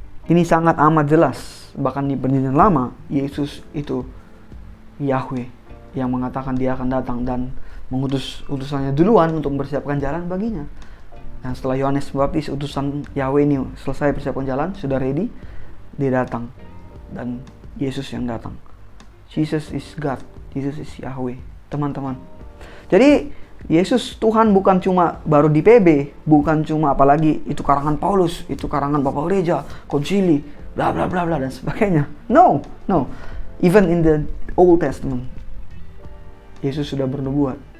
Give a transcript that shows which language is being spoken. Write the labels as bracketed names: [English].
[Indonesian] Ini sangat amat jelas. Bahkan di Perjanjian Lama, Yesus itu Yahweh yang mengatakan dia akan datang dan mengutus utusannya duluan untuk mempersiapkan jalan baginya. Dan setelah Yohanes Pembaptis, utusan Yahweh ini selesai persiapkan jalan, sudah ready, dia datang. Dan Yesus yang datang. [English] Jesus is God, Jesus is Yahweh, [Indonesian] teman-teman. Jadi Yesus Tuhan bukan cuma baru di PB, bukan cuma apalagi itu karangan Paulus, itu karangan Bapak Gereja, konsili, bla bla bla bla dan sebagainya. [English] No. Even in the Old Testament, [Indonesian] Yesus sudah bernubuat.